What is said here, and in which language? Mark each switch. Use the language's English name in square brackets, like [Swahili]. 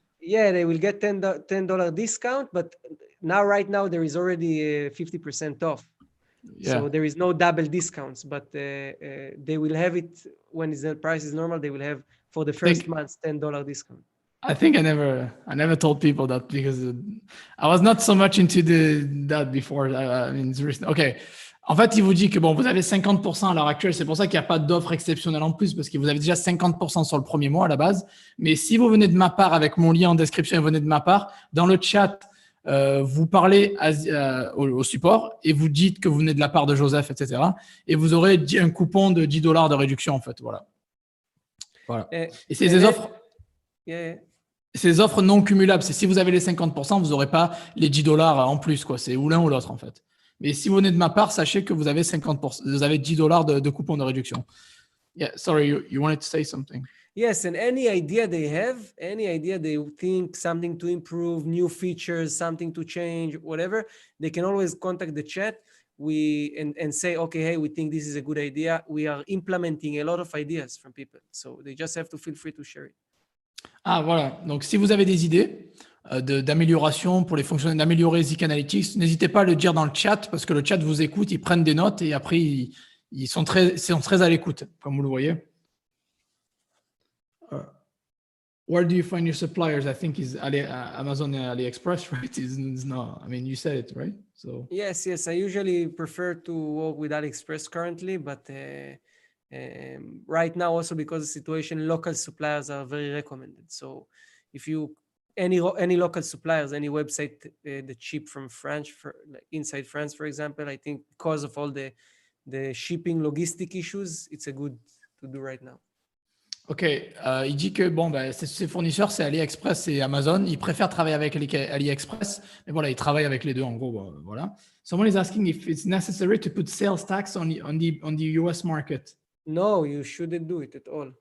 [English] Yeah, they will get $10 discount, but right now there is already 50% off. Yeah. So there is no double discounts, but they will have it when the price is normal. They will have for the first month $10 discount. I think I never told people that because I was not so much into that before. I mean, okay. [French] En fait, il vous dit que bon, vous avez 50% à l'heure actuelle. C'est pour ça qu'il n'y a pas d'offre exceptionnelle en plus parce que vous avez déjà 50% sur le premier mois à la base. Mais si vous venez de ma part avec mon lien en description et vous venez de ma part, dans le chat, vous parlez au support et vous dites que vous venez de la part de Joseph, etc. Et vous aurez un coupon de $10 de réduction en fait. Voilà. Et c'est des offres. [English] Yeah. [French] C'est des offres non cumulables. C'est si vous avez les 50%, vous n'aurez pas les $10 en plus, quoi. C'est ou l'un ou l'autre, en fait. Mais si vous venez de ma part, sachez que vous avez 50%, vous avez $10 de coupon de réduction. [English] Yeah, sorry, you wanted to say something. Yes, and any idea they think something to improve, new features, something to change, whatever, they can always contact the chat. And say, okay, hey, we think this is a good idea. We are implementing a lot of ideas from people. So they just have to feel free to share it. [French] Ah, voilà. Donc, si vous avez des idées d'amélioration pour les fonctions, d'améliorer ZIK Analytics, n'hésitez pas à le dire dans le chat parce que le chat vous écoute, ils prennent des notes et après, ils sont très à l'écoute, comme vous le voyez. [English] Where do you find your suppliers? I think is Amazon and AliExpress, right? It's not. I mean, you said it, right? So yes. I usually prefer to work with AliExpress currently, but right now also because of the situation, local suppliers are very recommended. So if you any local suppliers, any website that ship from France, like inside France, for example, I think because of all the shipping logistic issues, it's a good to do right now. [French] Ok, il dit que bon, ses fournisseurs, c'est AliExpress et Amazon. Il préfère travailler avec AliExpress, mais voilà, il travaille avec les deux en gros. Voilà. [English] Someone is asking if it's necessary to put sales tax on the US market. No, you shouldn't do it at all.